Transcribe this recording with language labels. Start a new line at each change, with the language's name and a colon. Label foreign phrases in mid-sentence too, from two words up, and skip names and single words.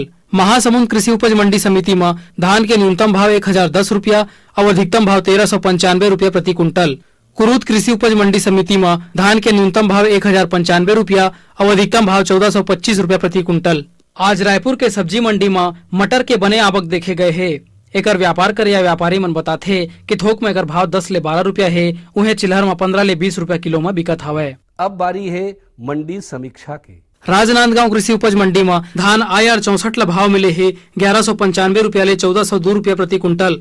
Chhattisgarhi: महासमुंद कृषि उपज मंडी समिति में धान के न्यूनतम भाव 1010 रुपया और अधिकतम भाव 1395 रुपया प्रति कुंटल। कुरूद कृषि उपज मंडी समिति में धान के न्यूनतम भाव 1095 रुपया और अधिकतम भाव 1425 रुपया प्रति कुंटल। आज रायपुर के सब्जी मंडी में मटर के बने आवक देखे गए है। एकर व्यापार करे या व्यापारी मन बताथे कि थोक में एकर भाव 10 ले 12 रुपया है, उन्हें चिल्हर में 15 ले 20 रुपया किलो में बिकत हवय। अब बारी है मंडी समीक्षा के। राजनांदगांव कृषि उपज मंडी में धान IR 64 ला भाव मिले है 1195 रुपया ले 1402 रुपया प्रति कुंटल।